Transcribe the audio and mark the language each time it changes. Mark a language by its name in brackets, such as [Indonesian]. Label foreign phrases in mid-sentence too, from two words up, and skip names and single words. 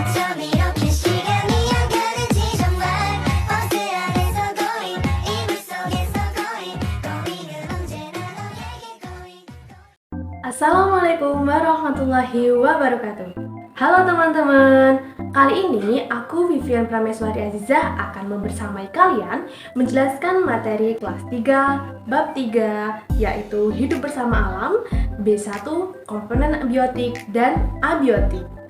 [Korean] 밤 이렇게 시간이 안 가는지 정말 버스 안에서 going 이불 속에서 going 은 언제나 너에게 going. [Arabic] السلام عليكم ورحمة الله وبركاته. [Indonesian] Halo teman-teman, kali ini aku Vivian Prameswari Azizah akan membersamai kalian menjelaskan materi kelas 3 bab 3 yaitu hidup bersama alam B1 komponen biotik dan abiotik.